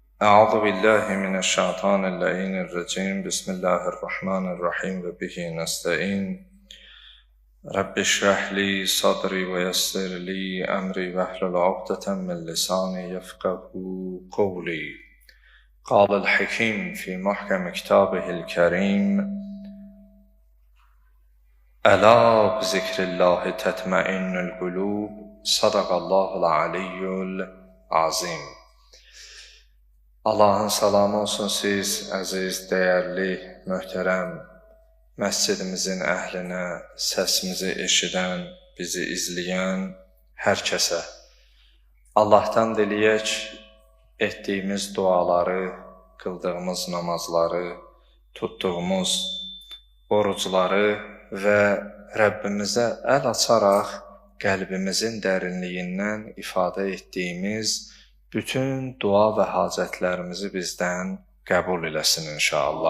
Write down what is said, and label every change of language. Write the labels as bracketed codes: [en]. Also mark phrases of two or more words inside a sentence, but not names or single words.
[ar] أعوذ بالله من الشيطان اللعين الرجيم بسم الله الرحمن الرحيم وبه نستعين رب اشرح لي صدري ويسر لي أمري واحلل عقدة من لساني يفقهوا قولي قال الحكيم في محكم كتابه الكريم ألا بذكر الله تطمئن القلوب صدق الله العلي العظيم. [az] Allahın salamı olsun siz, əziz, dəyərli, möhtərəm məscidimizin əhlinə, səsimizi eşidən, bizi izləyən hər kəsə. Allahdan diləyək, etdiyimiz duaları, qıldığımız namazları, tutduğumuz orucları və Rəbbimizə əl açaraq qəlbimizin dərinliyindən ifadə etdiyimiz bütün dua və hacətlərimizi bizdən qəbul eləsin inşallah.